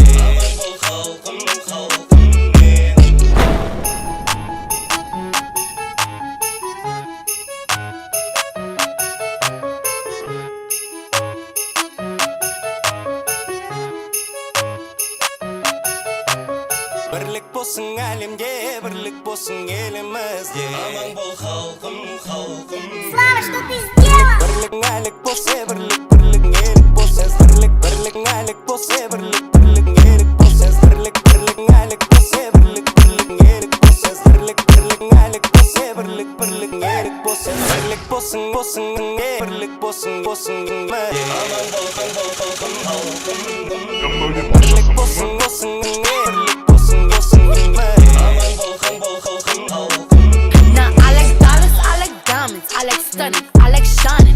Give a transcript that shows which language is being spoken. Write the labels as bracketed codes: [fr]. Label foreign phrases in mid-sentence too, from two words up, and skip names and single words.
[tk] Aman bol halkım, halkım benim. Birlik bolsun alemge, birlik bolsun elimizde. Aman bol halkım, halkım. [ru] Слава, что ты сделал? [tk] Birlik alik bolsa, birlik elik bolsa. Birlik alik bolsa, birlik elik bolsa. Birlik alik bolsa, birlik elik bolsa. Birlik alik bolsa, birlik elik bolsa. Birlik bolsun, birlik bolsun. Aman bol halkım, halkım. Böyle Birlik başlasın. bolsun, birlik bolsun. Aman bol halkım, halkım. [en] Now I like dollars, I like diamonds, I like stunning, I like shine.